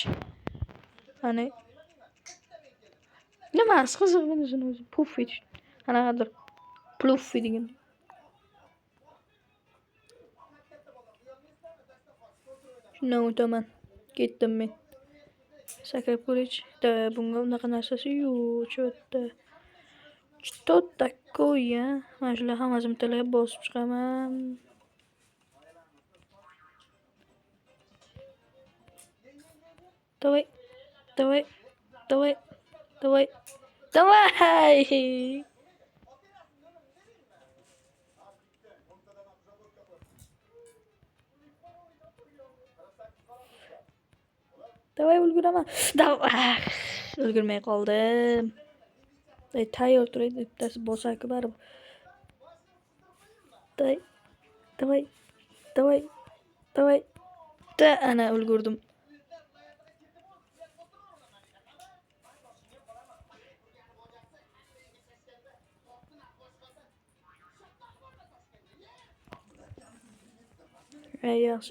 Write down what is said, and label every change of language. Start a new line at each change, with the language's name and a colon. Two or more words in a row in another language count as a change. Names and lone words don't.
Uzbek: Ana. Nima qiziq bunisi o'zi? Puff etish. Qanaqadir pluff degan. Shundan o'taman. Ketdim men. Sakrab ko'raychi. Bunga unaqa narsasi yo'q. Cho'tta.
Russian: Что такое?
Uzbek: Mana shular hammasini talab bosib chiqaman.
Russian: Davay. Давай!
Uzbek: Давай ulguraman.
Russian: Давай!
Uzbek: Ulgurmay qoldim. Tayyor turaydi, bittasi bo'lsa-ku baribir.
Russian: Давай, давай, давай, давай.
Uzbek: Da ana ulgurdim. Yaxshi.